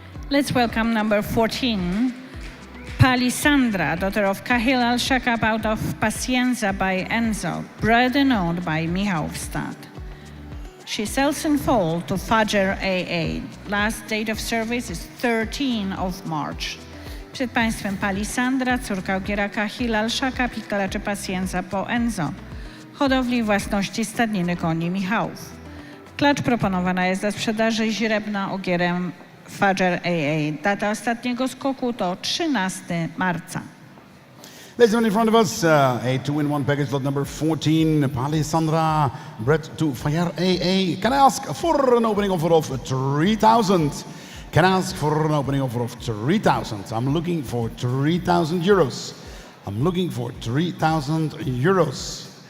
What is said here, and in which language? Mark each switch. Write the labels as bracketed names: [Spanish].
[English] Let's welcome number 14, Palisandra, daughter of Kahil Al-Shakab out of Pacienza by Enzo, bred and owned by Michałstad. She sells in full to Fajr AA. Last date of service is 13 of March. [Polish] Przed Państwem Palisandra, córka ogiera Kahil Al-Shakab i kalaczy Pacienza po Enzo, hodowli własności stadniny koni Michałów. Klacz proponowana jest do sprzedaży źrebna ogierem Fajr AA. Data ostatniego skoku to 13 marca. [English] Ladies and gentlemen, in front of us, a 2-in-1 package, lot number 14, Palisandra, bred to Fire AA. Can I ask for an opening offer of 3,000? Can I ask for an opening offer of 3,000? I'm looking for 3,000 euros. I'm looking for 3,000 euros.